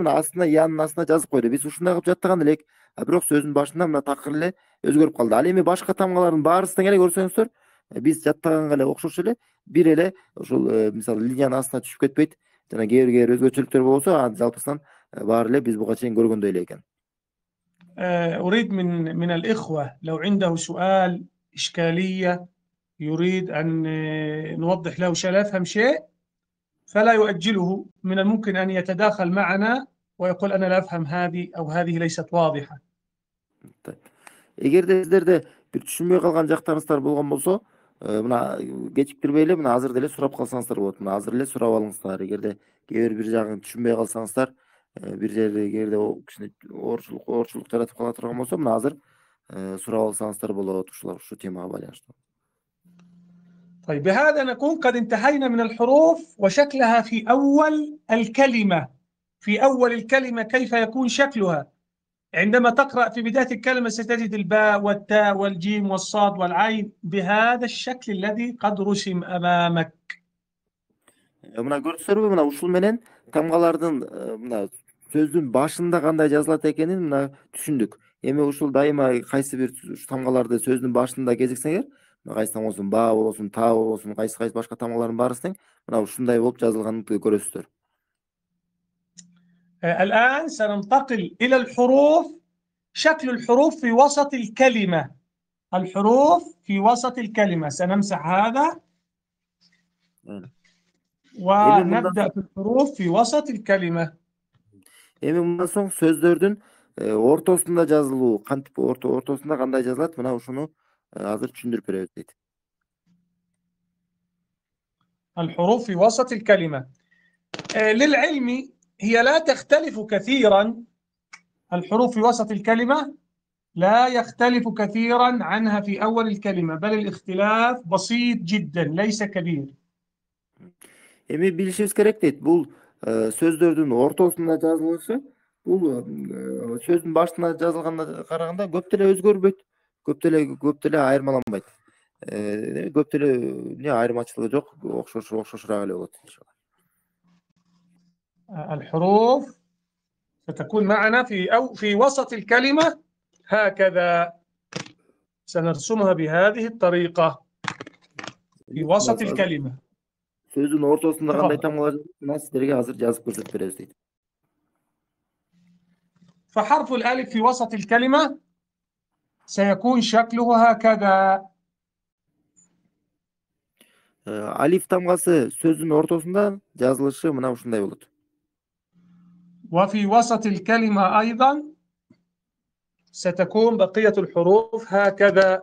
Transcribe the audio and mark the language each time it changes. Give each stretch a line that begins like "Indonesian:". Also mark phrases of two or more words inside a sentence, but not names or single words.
Kyrgyz: Мына астына янын астына жазып койду. Биз ушундай кылып жаттаган элек. Бирок сөздүн башында мына такыр эле өзгөрүп калды. Ал эми башка тамгалардын баарысын эле көрсөңүздөр, биз жаттаганга эле окшош эле бир эле ушул мисалы линиянын астына түшүп кетпейт. Жана кээ бир өзгөчөлүктөр болсо, жалпысынан баары эле биз буга чейин көргөндөй эле экен.
Arabic: أريد من الإخوة لو عنده سؤال إشكالية يريد أن نوضح له شيء لا يفهم شيء فلا يؤجله، من الممكن أن يتداخل معنا ويقول أنا لا أفهم هذه أو هذه ليست واضحة.
Kyrgyz: Эгерде сиздерде бир түшүнбөй калган жактарыңыздар болгон болсо, мына кечиктирбей эле мына азыр деле сурап калсаңыздар болот. Мына азыр эле сурап алыңыздар. Эгерде кээ бир жагын түшүнбөй калсаңыздар, бир жерде эгерде кичине оорчулук жаратып кала турган болсо, мына азыр сурап алсаңыздар болот ушу темага байланыштуу.
Arabic: طيب بهذا نكون قد انتهينا من الحروف وشكلها في أول الكلمة. في أول الكلمة كيف يكون شكلها؟ عندما تقرأ في بداية الكلمة ستجد الباء والتاء والجيم والصاد والعين بهذا الشكل الذي قد رسم أمامك.
Kyrgyz: Мына көрдүңүздөрбү? Мына ушул менен тамгалардын мына сөздүн башында кандай жазылат экенин мына түшүндүк. Эми ушул дайыма кайсы бир тамгаларды сөздүн башында кезиксеңер, кайсы там болсун, ба болсун, та болсун, кайсы башка тамгалардын баарысының мына ушундай болуп жазылганын көрөсүздөр.
Arabic: الآن سننتقل إلى الحروف. شكل الحروف في وسط الكلمة. الحروف في وسط الكلمة سنمسح هذا ونبدأ في الحروف في وسط الكلمة.
Kyrgyz: Эми мындан соң сөздөрдүн ортосунда жазылуу, кантип ортосунда кандай жазылат, мына ушуну азыр түшүндүрүп беребиз дейт.
Arabic: الحروف في وسط الكلمة. للعلم هي لا تختلف كثيرا. الحروف في وسط الكلمة لا يختلف كثيرا عنها في أول الكلمة، بل الاختلاف بسيط جدا ليس كبير.
Kyrgyz: Эми билишибиз керек дейт, бул сөздөрдүн ортосунда жазылышы, бул сөздүн башында жазылганга караганда көп деле өзгөрбөйт, көп деле айырмаланбайт. Көп деле эмне айырмачылыгы жок, окшошураак эле болот иншалла.
Arabic: الحروف ستكون معنا في وسط الكلمة هكذا. سنرسمها بهذه الطريقة في وسط الكلمة.
Kyrgyz: сөздүн ортосунда кандай
Arabic: تفضل.
Kyrgyz: тамгалар жазылат? Сиздерге азыр жазып көрсөтүп беребиз дейт.
Arabic: فحرف الألف في وسط الكلمة سيكون شكله هكذا.
Kyrgyz: Алиф тамгасы сөздүн ортосунда жазылышы мына ушундай болот.
Arabic: وفي وسط الكلمة أيضا ستكون بقية الحروف هكذا.